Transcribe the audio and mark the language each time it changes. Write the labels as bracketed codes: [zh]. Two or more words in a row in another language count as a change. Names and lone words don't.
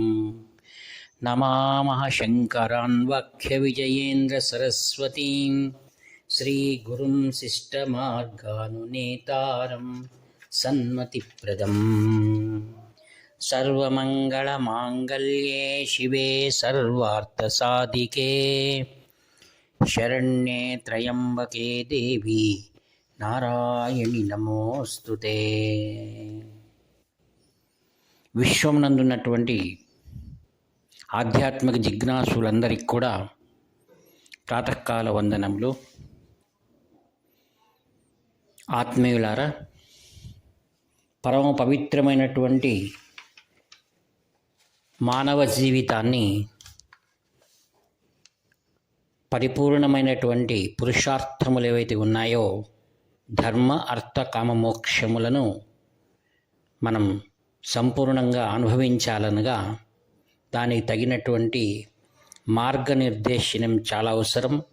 [sa] नमामः शङ्करान् वक्ष्यविजयेन्द्रसरस्वतीं श्रीगुरुं शिष्टमार्गानुनेतारं सन्मतिप्रदम्। सर्वमङ्गलमाङ्गल्ये शिवे सर्वार्थसाधिके शरण्ये त्र्यम्बके देवी नारायणि नमोऽस्तुते। [te] విశ్వమునందున్నటువంటి ఆధ్యాత్మిక జిజ్ఞాసులందరికీ కూడా ప్రాతకాల వందనములు. ఆత్మీయులారా, పరమ పవిత్రమైనటువంటి మానవ జీవితాన్ని పరిపూర్ణమైనటువంటి పురుషార్థములు ఏవైతే ఉన్నాయో, ధర్మ అర్థ కామ మోక్షములను మనం సంపూర్ణంగా అనుభవించాలనగా దానికి తగినటువంటి మార్గనిర్దేశనం చాలా అవసరం.